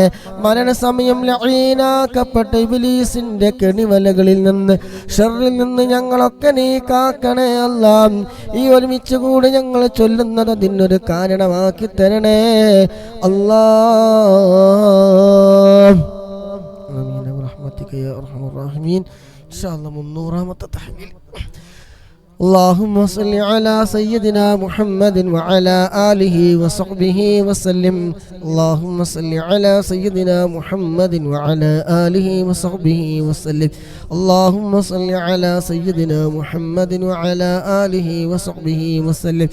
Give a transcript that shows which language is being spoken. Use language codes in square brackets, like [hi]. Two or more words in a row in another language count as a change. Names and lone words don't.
[ml] മരണസമയം ലഈനാക്കപ്പെട്ട ഇബ്ലീസിന്റെ കെണിവലകളിൽ നിന്ന്, ഷർറിൽ നിന്ന് ഞങ്ങളൊക്കെ നീ കാക്കണേ അല്ലാ. ഈ ഒരുമിച്ച് കൂടി ഞങ്ങൾ ചൊല്ലുന്നത് അതിനൊരു കാരണമാക്കി തരണേ അല്ലാ. [ar] آمين برحمتك يا أرحم الراحمين. إن شاء الله [ml] 300ാമത്തെ തഹ്ലീൽ. [ar] اللهم صل على سيدنا محمد وعلى آله وصحبه وسلم. اللهم صل على سيدنا محمد وعلى آله وصحبه وسلم. اللهم صل على سيدنا محمد وعلى آله وصحبه وسلم.